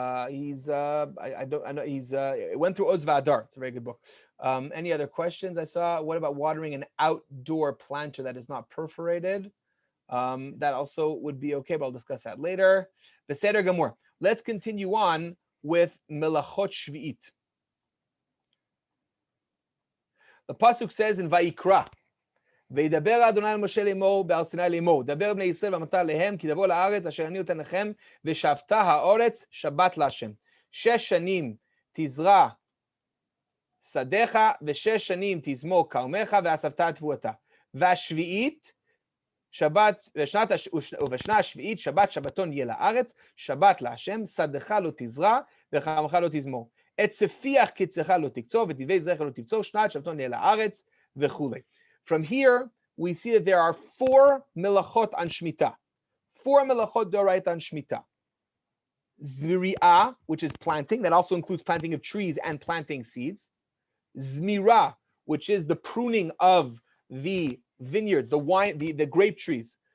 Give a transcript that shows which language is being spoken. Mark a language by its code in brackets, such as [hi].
[en] He's I know he's it went through Oz V'Adar. It's a very good book. Any other questions? I saw. What about watering an outdoor planter that is not perforated? That also would be okay, but I'll discuss that later. Beseder Gamor. Let's continue on with Melachot Shvi'it. The pasuk says in Vayikra, [he] וידבר אדוני אל משה לאמור בהר סיני לאמור, דבר בני ישראל ואמרת להם כי תבוא לארץ אשר אני נותן לכם ושבתה הארץ שבת להשם. 6 שנים תזרע שדיך ו6 שנים תזמור כרמך ואספת תבואתה. והשביעית שבת, ובשנה השביעית שבת שבתון יהיה לארץ, שבת להשם, שדך לא תזרע וכרמך לא תזמור. את צפיח קצך לא תקצור ותדבי זרעך לא תבצור, שנת שבתון יהיה לארץ וכולי. [en] From here, we see that there are 4 melachot on Shemitah. 4 melachot d'oraita on Shemitah. Zri'ah, which is planting, that also includes planting of trees and planting seeds. Zmirah, which is the pruning of the vineyards, the wine, the grape trees.